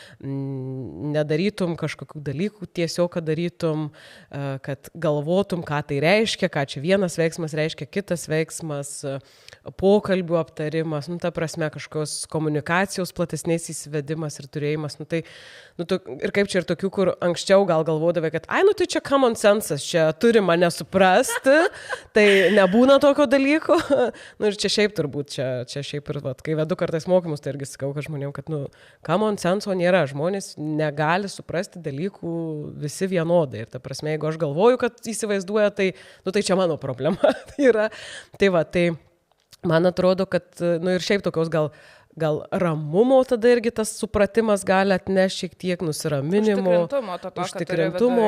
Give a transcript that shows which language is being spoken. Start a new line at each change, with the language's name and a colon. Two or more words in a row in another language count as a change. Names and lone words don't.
Lithuanian: nedarytum kažkokių dalykų, tiesiog kad darytum, kad galvotum, ką tai reiškia, ką čia vienas veiksmas reiškia, kitas veiksmas, pokalbių aptarimas, nu ta prasme kažkokios komunikacijos platesnės įsivedimas ir turėjimas, nu tai, ir kaip čia ir tokių, kur anksčiau gal galvodavai, kad nu tai čia
English: common sense,
Lithuanian: čia turi mane suprasti, tai nebūna tokio dalyko, nu ir čia šiaip turbūt, čia šiaip ir, vat, kai vedu kartais mokymus, tai irgi sakau, kad žmonėm, kad,
English: common sense
Lithuanian: nėra, žmonės negali suprasti dalykų visi vienodai. Ir ta prasme, jeigu aš galvoju, kad įsivaizduoja, tai, tai čia mano problema yra. Tai va, tai man atrodo, kad, ir šiaip tokios gal ramumo tada irgi tas supratimas gali atnešti šiek tiek nusiraminimo, užtikrintumo.